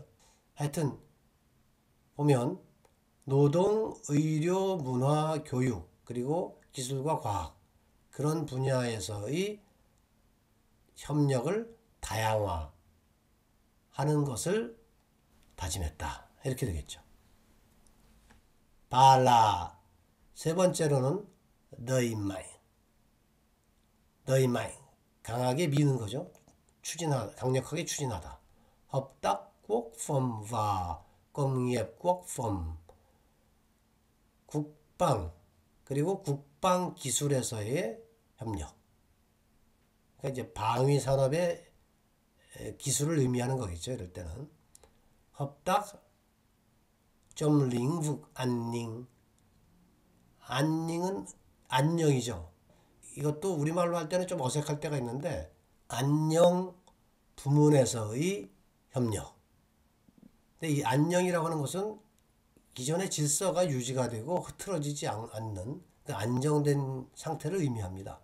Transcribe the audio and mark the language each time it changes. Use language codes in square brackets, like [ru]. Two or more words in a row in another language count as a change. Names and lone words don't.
[ko] 하여튼 보면 노동, 의료, 문화, 교육 그리고 기술과 과학 그런 분야에서의 협력을 다양화하는 것을 다짐했다. 이렇게 되겠죠. 발라 세 번째로는 더이마이 강하게 미는 거죠. 추진하다, 강력하게 추진하다. [vi] hợp tác quốc phòng và công nghiệp quốc phòng [ko] 국방 그리고 국방 기술에서의 협력. 그러니까 이제 방위 산업의 기술을 의미하는 거겠죠. 이럴 때는 [vi] hợp tác [ko] 좀 [vi] lĩnh vực an ninh [ko] 안寧은 안녕이죠. 이것도 우리말로 할 때는 좀 어색할 때가 있는데 안녕 부문에서의 협력. 근데 이 안녕이라고 하는 것은 기존의 질서가 유지가 되고 흐트러지지 않는 그 안정된 상태를 의미합니다.